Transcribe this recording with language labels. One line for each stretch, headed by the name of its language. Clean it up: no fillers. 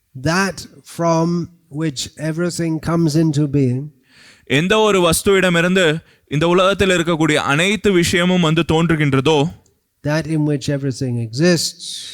English: That from which everything comes into being.
Tamil: எந்த ஒரு வஸ்துவிடமிருந்து இந்த உலகத்தில் இருக்கக்கூடிய அனைத்து விஷயமும் வந்து தோன்றுகின்றதோ,
English: that in which everything exists.